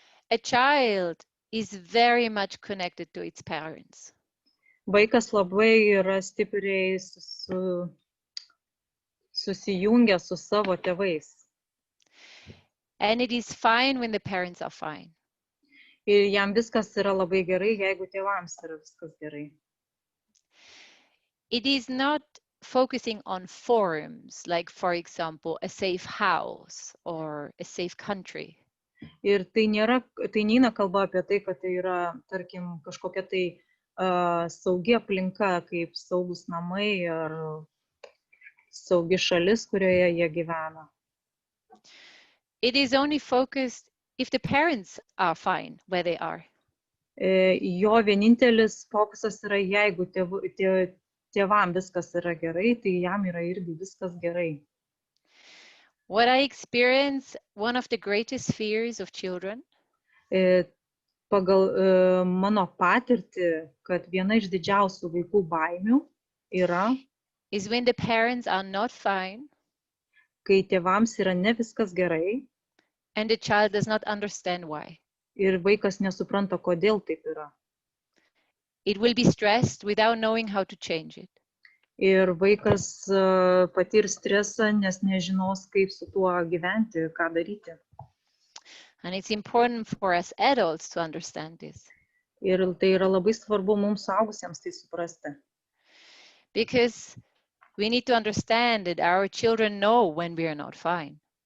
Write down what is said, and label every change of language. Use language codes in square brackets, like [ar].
[en] A child is very much connected to its parents. [lt] Vaikas labai yra stipriai susijungia su savo tėvais. [en] And it is fine when the parents are fine. [lt] Ir jam viskas yra labai gerai, jeigu tėvams yra viskas gerai. [en] It is not focusing on forms, like, for example, a safe house or a safe country. [lt] Ir tai neina kalba apie tai, kad tai yra, tarkim, kažkokia tai saugi aplinka, kaip saugus namai ar saugi šalis, kurioje jie gyvena. [en] It is only focused if the parents are fine where they are. [lt] Jo vienintelis fokusas yra, jeigu tėvam viskas yra gerai, tai jam yra irgi viskas gerai. [en] What I experience, one of the greatest fears of children, [lt] Pagal mano patirtį, kad viena iš didžiausių vaikų baimių yra, [en] is when the parents are not fine [lt] kai tėvams yra ne viskas gerai [en] and the child does not understand why. [lt] ir vaikas nesupranta, kodėl taip yra. [en] It will be stressed without knowing how to change it. [lt] Ir vaikas patirs stresą, nes nežinos, kaip su tuo gyventi, ką daryti. [en] And it's important for us adults to understand this. [lt] Ir tai yra labai svarbu mums suaugusiems tai suprasti. [en] Because we need to understand that our children know when we are not fine.